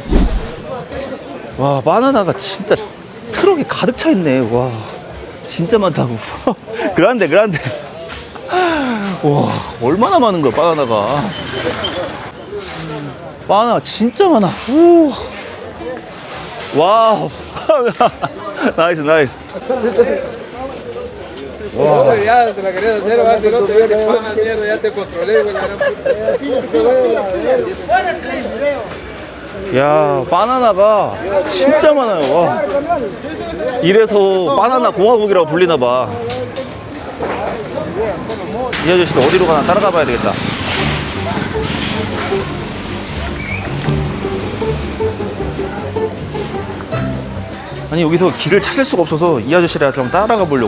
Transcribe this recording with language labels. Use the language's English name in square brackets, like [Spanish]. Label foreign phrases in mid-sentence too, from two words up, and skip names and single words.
[Korean] 와, 바나나가 진짜 트럭에 가득 차 있네. 와, 진짜 많다고. 그란데 와, 얼마나 많은 거야 바나나가. 바나나 진짜 많아. 오. 와우. 나이스. Wow. [Spanish] Ya se la quería hacer, antes no te veo que pana mierda, ya te controlé, güey. [Korean] 야, 바나나가 진짜 많아요. 와. 이래서 바나나 공화국이라고 불리나 봐. 이 아저씨도 어디로 가나 따라가 봐야 되겠다. 아니 여기서 길을 찾을 수가 없어서 이 아저씨랑 좀 따라가 보려고.